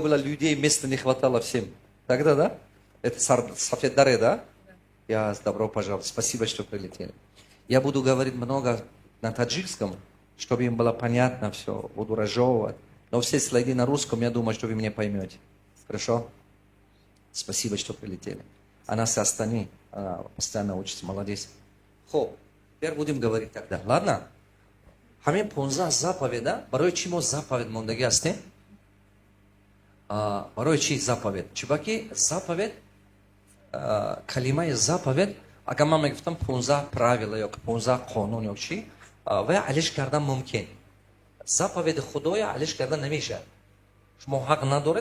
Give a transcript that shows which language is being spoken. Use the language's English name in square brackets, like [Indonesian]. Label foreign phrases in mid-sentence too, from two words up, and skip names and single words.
[Russian] было людей места не хватало всем тогда да это Сафеддаре да добро пожаловать спасибо что прилетели я буду говорить много на таджикском чтобы им было понятно все буду разжевывать но все слайды на русском я думаю что вы меня поймете хорошо спасибо что прилетели она с Астаны она постоянно учится молодец хоп теперь будем говорить тогда ладно [Tajik] ҳамин 15 заповеда барои чӣ мо заповед мондагӣ ҳастем барои чӣ заповед чиба ки заповед калимаи заповед агар ман мегуфтам 15 правила ё 15 қонун ё чӣ вай алиш кардан мумкин заповеди худоя алиш кардан намешавад шумо ҳақ надоред